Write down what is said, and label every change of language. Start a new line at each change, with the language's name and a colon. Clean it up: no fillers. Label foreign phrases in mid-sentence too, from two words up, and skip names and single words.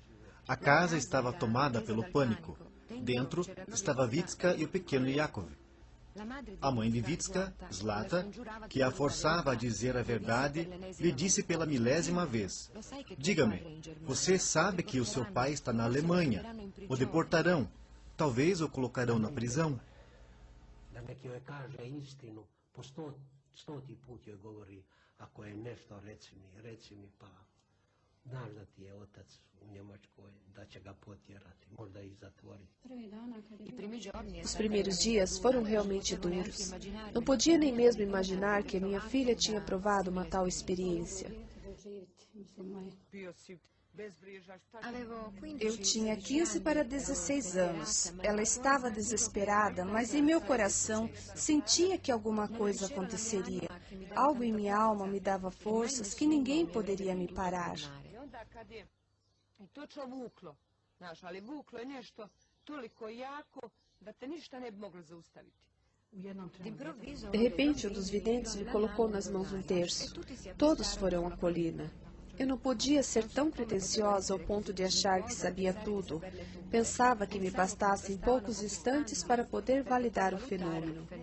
Portuguese: A casa estava tomada pelo pânico. Dentro estava Vitska e o pequeno Yakov. A mãe de Vitska, Zlata, que a forçava a dizer a verdade, lhe disse pela milésima vez: diga-me, você sabe que o seu pai está na Alemanha. O deportarão. Talvez o colocarão na prisão.
Croatian: Znaš da ti je otac u Njemačkoj, da će ga potjerati, možda i zatvoriti.
Portuguese: Os primeiros dias foram realmente duros. Não podia nem mesmo imaginar que a minha filha tinha provado uma tal experiência. Eu tinha 15 para 16 anos. Ela estava desesperada, mas em meu coração sentia que alguma coisa aconteceria. Algo em minha alma me dava forças que ninguém poderia me parar.
Croatian: Točno vuklo, znaš, ali vuklo je nešto toliko jako da te ništa ne bi moglo zaustaviti.
Portuguese: De repente, um dos videntes me colocou nas mãos um terço. Todos foram à colina. Eu não podia ser tão pretensiosa ao ponto de achar que sabia tudo. Pensava que me bastassem poucos instantes para poder validar o fenômeno.